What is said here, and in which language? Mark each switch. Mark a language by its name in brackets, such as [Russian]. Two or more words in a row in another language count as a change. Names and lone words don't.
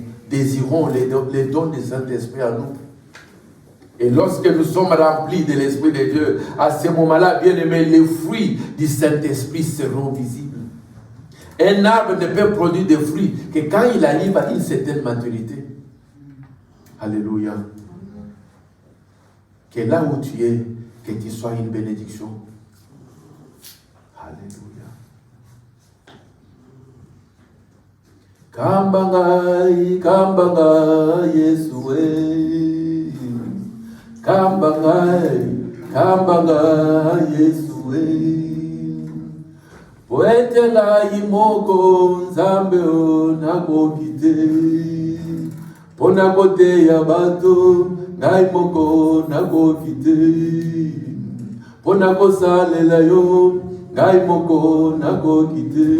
[French] Désirons les dons du Saint-Esprit en nous. Et lorsque nous sommes remplis de l'Esprit de Dieu, à ce moment-là, bien aimé, les fruits du Saint-Esprit seront visibles. Un arbre ne peut produire des fruits que quand il arrive à une certaine maturité. Alléluia. Que là où tu es, que tu sois une bénédiction. Alléluia. [Lingala] Kambangai, kambangai, Yesue. Kambangai, kambangai, Yesue. Poetela imoko nzambe nakokite. Pona kote ya bato ngai moko nakokite. Pona kosalela yo ngai moko nakokite.